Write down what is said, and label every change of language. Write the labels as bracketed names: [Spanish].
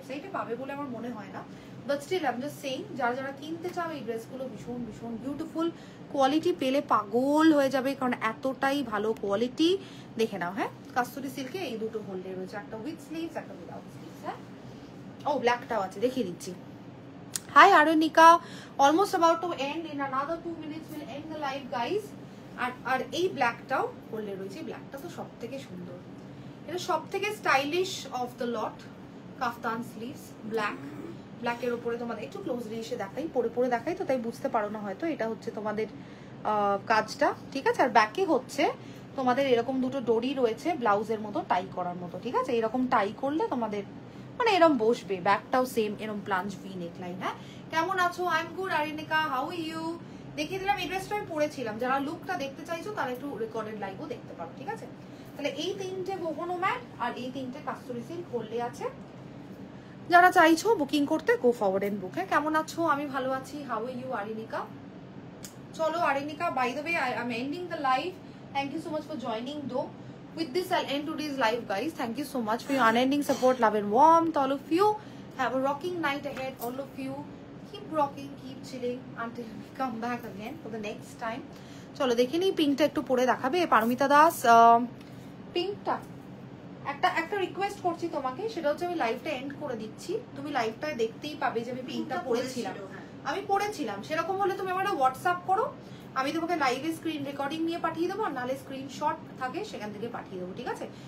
[Bangla] ওয়েবসাইটে পাবে বলে আমার মনে হয় না, but still I am just saying, যারা যারা কিনতে চাও এই ড্রেসগুলো ভীষণ ভীষণ বিউটিফুল, কোয়ালিটি পেলে পাগল হয়ে যাবে, কারণ এতটাই ভালো কোয়ালিটি। দেখে নাও। হ্যাঁ, কাস্তুরি সিল্কে এই দুটো হোল্ডে রয়েছে, একটা উইথ স্লিভস, একটা উইদাউট স্লিভস। হ্যাঁ, ও ব্ল্যাকটাও আছে, দেখিয়ে দিচ্ছি। [English] Hi Arunika, almost about to end, in another 2 minutes we'll end the live guys. [Bangla] আর এই ব্ল্যাকটাও হোল্ডে রয়েছে, ব্ল্যাকটা তো সবথেকে সুন্দর, এটা সবথেকে stylish of the lot. Kaftan sleeves, ব্ল্যাকের উপরে তোমাদের একটু ক্লোজলি এসে দেখাই, পরে দেখাই তো তাই বুঝতে পারো না হয়তো। এটা হচ্ছে তোমাদের কাজটা, ঠিক আছে। আর ব্যাকে হচ্ছে তোমাদের এরকম দুটো ডোরি রয়েছে ব্লাউজের মতো টাই করার মতো, ঠিক আছে। এরকম টাই করলে তোমাদের মানে এরকম বসবে, ব্যাকটাও সেম এরকম প্লাঞ্জ ভি নেকলাইন। হ্যাঁ, কেমন আছো? I am good আরিনিকা, how are you? দেখিয়ে দিলাম, এই ড্রেসটা আমি পরেছিলাম, যারা লুকটা দেখতে চাইছো তারা একটু রেকর্ডেড লাইভও দেখতে পারো, ঠিক আছে। তাহলে এই তিনটে কোকোনো ম্যাট আর এই তিনটে কাস্তুরি সিল্ক হোল্ডে আছে, যারা চাইছো বুকিং করতে গো ফরওয়ার্ড এন্ড বুক। হ্যাঁ, কেমন আছো? [English] আমি ভালো আছি, হাউ আর ইউ আরিনিকা? চলো Arinika, by the way I am ending the live, thank you so much for joining though. With this, I'll end today's live, guys. Thank you so much for your unending support, love and warmth. All of you have a rocking night ahead. All of you keep rocking, keep chilling until we come back again for the next time. [Bangla] চলো দেখে নিই, পিঙ্কটা একটু পরে দেখাবে পারমিতা দাস। পিঙ্কটা একটা request করছি তোমাকে, সেটা হচ্ছে আমি লাইভটা এন্ড করে দিচ্ছি, তুমি লাইভটায় দেখতেই পাবে যে আমি পিঙ্কটা পরেছিলাম, সেরকম হলে তুমি আমার হোয়াটসঅ্যাপ করো, আমি তোমাকে লাইভে স্ক্রিন রেকর্ডিং নিয়ে পাঠিয়ে দেবো, আর নাহলে স্ক্রিনশট থাকে সেখান থেকে পাঠিয়ে দেবো, ঠিক আছে।